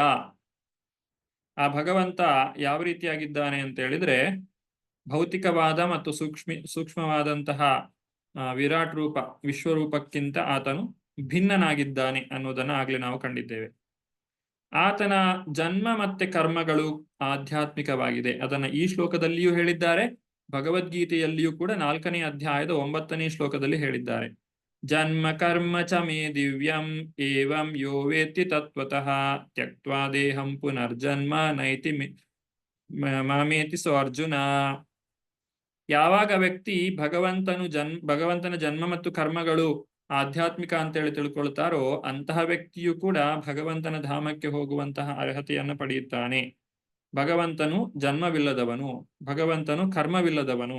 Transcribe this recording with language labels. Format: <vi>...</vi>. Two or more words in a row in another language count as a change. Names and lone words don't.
<kn>ಆ ಭಗವಂತ ಯಾವ ರೀತಿಯಾಗಿದ್ದಾನೆ ಅಂತ ಹೇಳಿದ್ರೆ, ಭೌತಿಕವಾದ ಮತ್ತು ಸೂಕ್ಷ್ಮವಾದಂತಹ ವಿರಾಟ್ ರೂಪ ವಿಶ್ವರೂಪಕ್ಕಿಂತ ಆತನು ಭಿನ್ನನಾಗಿದ್ದಾನೆ ಅನ್ನೋದನ್ನ ಆಗ್ಲೇ ನಾವು ಕಂಡಿದ್ದೇವೆ. ಆತನ ಜನ್ಮ ಮತ್ತೆ ಕರ್ಮಗಳು ಆಧ್ಯಾತ್ಮಿಕವಾಗಿದೆ. ಅದನ್ನ ಈ ಶ್ಲೋಕದಲ್ಲಿಯೂ ಹೇಳಿದ್ದಾರೆ, ಭಗವದ್ಗೀತೆಯಲ್ಲಿಯೂ ಕೂಡ 4ನೇ ಅಧ್ಯಾಯದ 9ನೇ ಶ್ಲೋಕದಲ್ಲಿ ಹೇಳಿದ್ದಾರೆ.</kn> <sa>ಜನ್ಮ ಕರ್ಮ ಚ ಮೇ ದಿವ್ಯಂ ಏವಂ ಯೋ ವೇತ್ತಿ ತತ್ವತಃ ತ್ಯಕ್ತ್ವಾ ದೇಹಂ ಪುನರ್ಜನ್ಮ ನೈತಿ ಮಾಮೇತಿ ಸೋ ಅರ್ಜುನ.</sa> <kn>ಯಾವಾಗ ವ್ಯಕ್ತಿ ಭಗವಂತನ ಜನ್ಮ ಮತ್ತು ಕರ್ಮಗಳು ಆಧ್ಯಾತ್ಮಿಕ ಅಂತೇಳಿ ತಿಳ್ಕೊಳ್ತಾರೋ ಅಂತಹ ವ್ಯಕ್ತಿಯು ಕೂಡ ಭಗವಂತನ ಧಾಮಕ್ಕೆ ಹೋಗುವಂತಹ ಅರ್ಹತೆಯನ್ನು ಪಡೆಯುತ್ತಾನೆ. ಭಗವಂತನು ಜನ್ಮವಿಲ್ಲದವನು, ಭಗವಂತನು ಕರ್ಮವಿಲ್ಲದವನು.</kn>